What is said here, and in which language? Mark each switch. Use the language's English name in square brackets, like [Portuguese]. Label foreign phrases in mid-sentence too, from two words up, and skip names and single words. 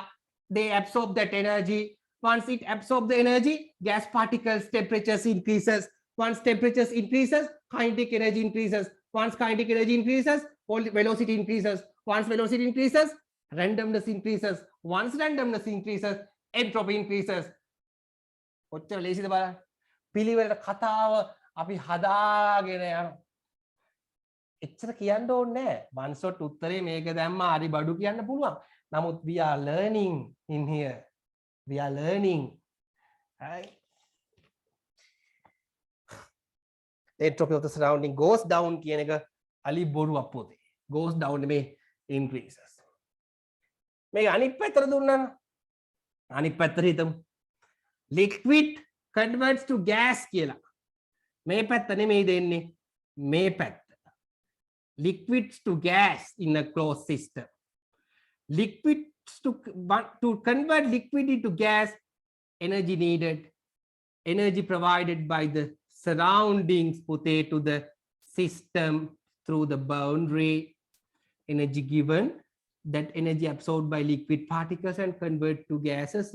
[English] They absorb that energy. Once it absorbs the energy, gas particles temperatures increases. Once temperatures increases, kinetic energy increases. Once kinetic energy increases, velocity increases. Once velocity increases, randomness increases. Once randomness increases, entropy increases. [Sinhala] කොච්චර ලේසිද බලන්න. පිළිවෙලට කතාව අපි හදාගෙන යනවා. එච්චර කියන්න ඕනේ නැහැ. [English] one shot [Sinhala] උත්තරේ මේක දැම්මා හරි බඩු කියන්න පුළුවන්. [English] නමුත් we are learning in here. We are learning. Right? The entropy of the surrounding goes down [Sinhala] කියන එක අලි බොරුවක් පොතේ. [English] Goes down මේ increases. [Sinhala] මේක අනිත් පැත්තට දුන්නා. අනිත් පැත්තට හිතමු. [English] Liquid converts to gas [Sinhala] කියලා. මේ පැත්ත නෙමෙයි දෙන්නේ. මේ පැත්ත. [English] Liquids to gas in a closed system. Liquids to convert liquid into gas, energy needed, energy provided by the surroundings put to the system through the boundary, energy given, that energy absorbed by liquid particles and convert to gases.